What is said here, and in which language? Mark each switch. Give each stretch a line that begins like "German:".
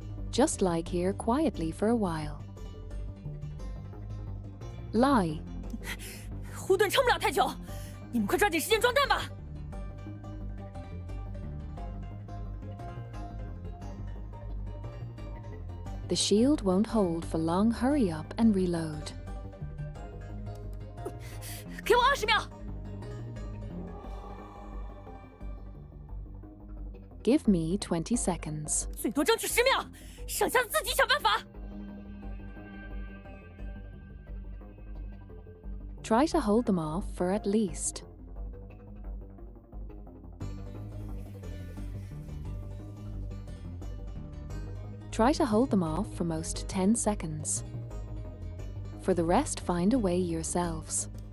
English: Just lie here quietly for a while. Lie.
Chinese: 护盾撑不了太久，你们快抓紧时间装弹吧。
English: The shield won't hold for long. Hurry up and reload.
Chinese: 给我20秒。
English: Give me 20 seconds.
Chinese: 最多争取10秒，剩下的自己想办法。
English: Try to hold them off for at least. Try to hold them off for most 10 seconds. For the rest, find a way yourselves.